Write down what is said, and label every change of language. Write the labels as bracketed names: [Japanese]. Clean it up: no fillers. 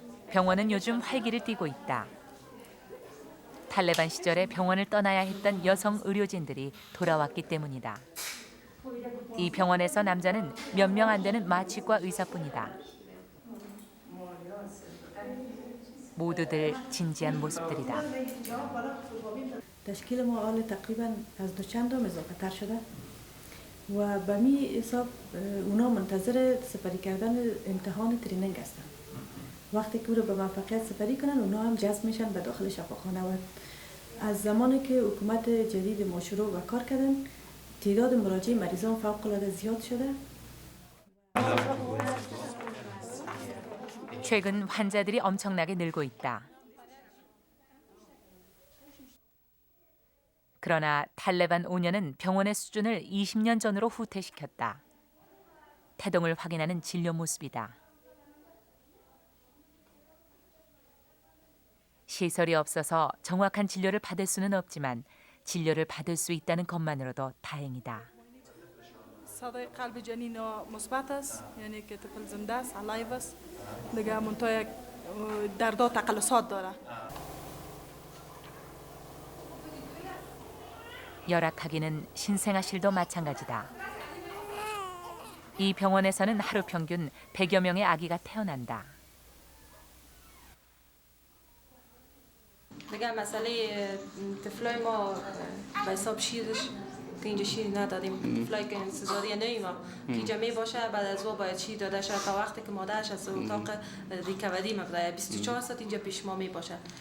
[Korean] 병원은 요즘 활기를 띠고 있다. 탈레반 시절에 병원을 떠나야 했던 여성 의료진들이 돌아왔기 때문이다. 이 병원에서 남자는 몇 명 안 되는 마취과 의사뿐이다. 모두들 진지한 모습들이다. [Persian] تشکیل ما حال تقریبا از دوچندم اضافه تر شده و به می حساب اونا منتظر سپری کردن امتحان تریننگ هستن. وقتی که او رو به موفقیت سپری کنن اونا هم جذب میشن به داخل شفاخانه و از زمانی که حکومت جدید ما شروع و کار کردن تعداد مراجع مریضان فوق العاده زیاد شده. [Korean] 최근 환자들이 엄청나게 늘고 있다. 그러나 탈레반 5년은 병원의 수준을 20년 전으로 후퇴시켰다. 태동을 확인하는 진료 모습이다. 시설이 없어서 정확한 진료를 받을 수는 없지만 진료를 받을 수 있다는 것만으로도 다행이다. [Persian] صدای قلب جنین مثبت است، یعنی که طفل زنده است، علایو است، دیگه منتها دردا تقلصات داره. [Korean] 열악하기는 신생아실도 마찬가지다. 이 병원에서는 하루 평균 100여 명의 아기가 태어난다. [Persian] دیگه مسئله طفلای ما به حساب شیرش که اینجا شیر ندادیم، طفلای که انتظاری نیما که اینجا می باشه بعد از او باید شیر داده شد تا وقتی که مادرش از اتاق ریکاوری مقدار 24 ساعت اینجا پیش ما می باشه.